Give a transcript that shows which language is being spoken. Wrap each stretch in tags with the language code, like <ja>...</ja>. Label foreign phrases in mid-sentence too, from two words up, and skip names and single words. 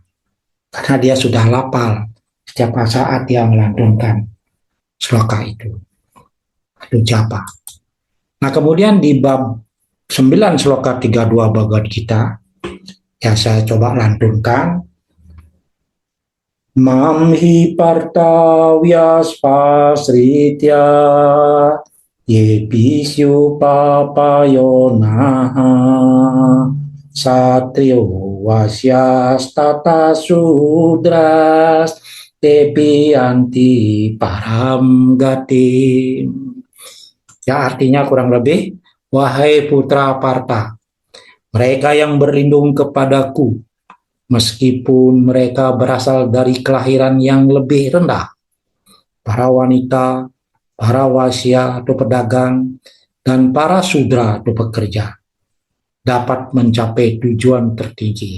<id>Karena dia sudah lapal setiap saat dia melantunkan sloka itu. Itu japa. Nah kemudian di bab 9 sloka 32 Bhagavad Gita, ya saya coba lantunkan.</id> <sa>Mamhi parta vyaspasritya yepisyu papayonaha satrio wasyas tata sudras tepi anti param gatim.</sa> <id>Ya artinya kurang lebih, wahai putra Parta, mereka yang berlindung kepadaku, meskipun mereka berasal dari kelahiran yang lebih rendah, para wanita, para wasya atau pedagang, dan para sudra atau pekerja, dapat mencapai tujuan tertinggi.</id>